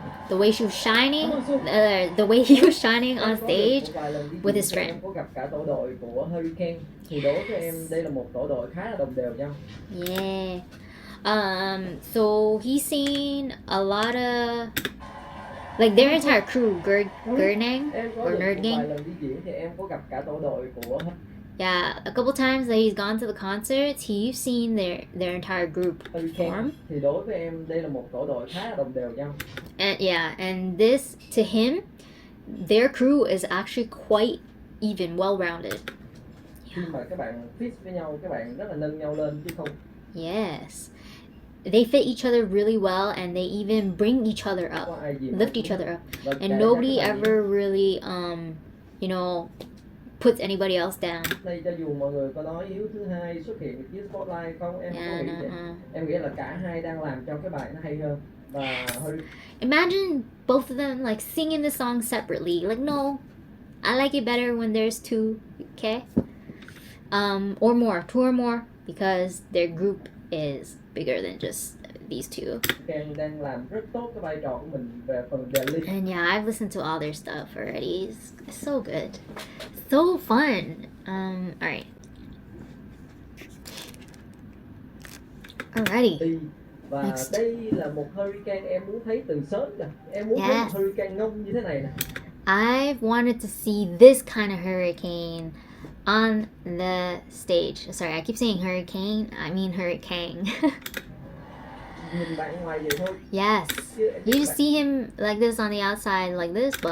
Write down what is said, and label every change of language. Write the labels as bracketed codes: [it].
[en] The way she was shining, the way he was shining on stage with his friend. [vi] Em có gặp cả tổ đội của HurryKng thì đối với em đây là một tổ đội khá là đồng đều nhau. [en] Yeah. So he's seen a lot of like their entire crew, Gernang or Nerdgang. [vi] Thì em có gặp cả tổ đội của [en] Yeah, a couple times that he's gone to the concerts, he's seen their entire group perform. [vi] Thì đối với em đây là một tổ đội khá là đồng đều nhau. [en] And yeah, and this to him, their crew is actually quite even, well-rounded. [vi] Khi mà các bạn fit với nhau, các bạn rất là nâng nhau lên chứ không. [en] Yes. They fit each other really well and they even bring each other up, lift each other up. And nobody ever really you know, puts anybody else down. [vi] Đây cho dù mọi người có nói Hiếu Thứ Hai xuất hiện chiếc spotlight không, em không nghĩ vậy. Em nghĩ là cả hai đang làm cho cái bài nó hay hơn. Và [en] imagine both of them like singing the song separately. Like, no, I like it better when there's two, okay? Or more, two or more, because their group is bigger than just these two. [vi] Kang đang làm rất tốt cái vai trò của mình về phần đề ly. [en] And yeah, I've listened to all their stuff already. It's so good, so fun. All right. Alrighty. [vi] Và [en] Next. [vi] đây là một HurryKng em muốn thấy từ sớm rồi. Em muốn thấy một HurryKng ngông như thế này nè. [en] I've wanted to see this kind of HurryKng on the stage. Sorry, I keep saying hurricane. I mean HurryKng. [vi] Nhìn bạn ngoài vậy thôi. [en] Yes. You just see him like this on the outside, like this, but